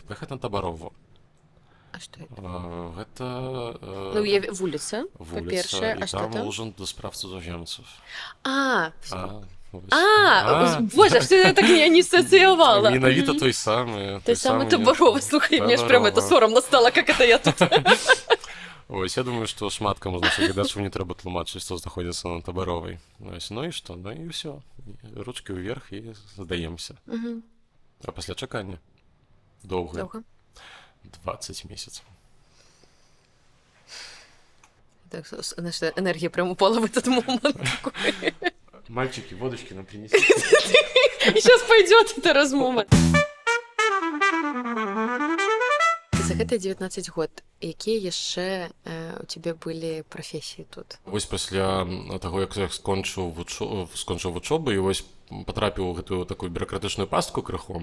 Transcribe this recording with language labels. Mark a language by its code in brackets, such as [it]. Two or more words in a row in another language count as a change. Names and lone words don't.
[be] Паехаць на Табарову. А што гэта? Гэта... Ну, вуліца, па-першае, а што там? І там ужин да справ цудзаземцаў. [ru] Боже, что я так не ассоциировала. [be] Менавіта той самы. Той самы Табарова, слухай, мне ж прям [ru] это соромно стало, как это я тут. [be] Ось, я думаю, што шмат каму з нашых глядачаў не трэба тлумачыць, што знаходзіцца на Табаровай. Ось, ну і што? Ну і ўсё. Ручкі ўверх і здаемся. А пасля чакання? Доўга. 20 месяцаў. [ru] Так, наша энергия прям упала в этот момент. Мальчики, водочки нам принесли. И сейчас пойдет эта размова. [be] За гэтыя 19 год, якія яшчэ у цябе былі прафесіі тут? Вось пасля таго, як я скончыў вучобу і вось патрапіў у гэтую такую бюракратычную пастку крыху.